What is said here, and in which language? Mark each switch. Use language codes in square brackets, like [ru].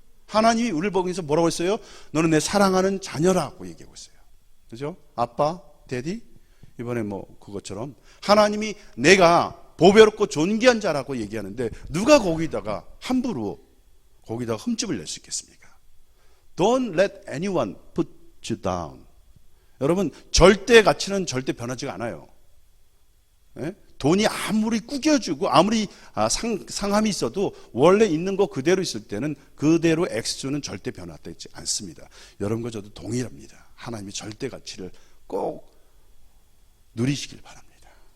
[ko] 하나님이 우리를 보면서 뭐라고 했어요? 너는 내 사랑하는 자녀라고 얘기하고 있어요. 그죠? 아빠, 데디? 이번에 뭐 그것처럼 하나님이 내가 보배롭고 존귀한 자라고 얘기하는데 누가 거기다가 함부로 거기다가 흠집을 낼 수 있겠습니까? [en] Don't let anyone put you down. [ko] 여러분 절대 가치는 절대 변하지가 않아요. 예? 돈이 아무리 구겨주고 아무리 상함이 있어도 원래 있는 거 그대로 있을 때는 그대로 액수는 절대 변화되지 않습니다. 여러분과 저도 동일합니다. 하나님의 절대 가치를 꼭 누리시길 바랍니다.